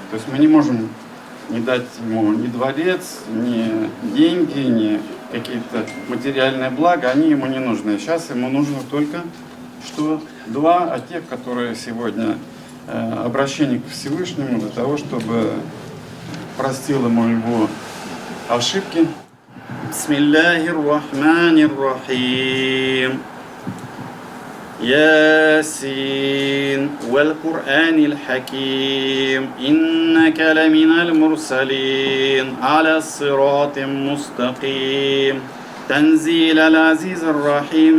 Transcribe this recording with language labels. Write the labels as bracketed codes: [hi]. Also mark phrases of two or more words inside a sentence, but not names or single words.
[ru] То есть мы не можем не дать ему ни дворец, ни деньги, ни какие-то материальные блага, они ему не нужны. Сейчас ему нужно только что дуа о тех, которые сегодня обращение к Всевышнему для того, чтобы простил ему его ошибки. [ar] بسم الله الرحمن الرحيم. ياسين والقرآن الحكيم إنك لمن المرسلين على صراط مستقيم تنزيل العزيز الرحيم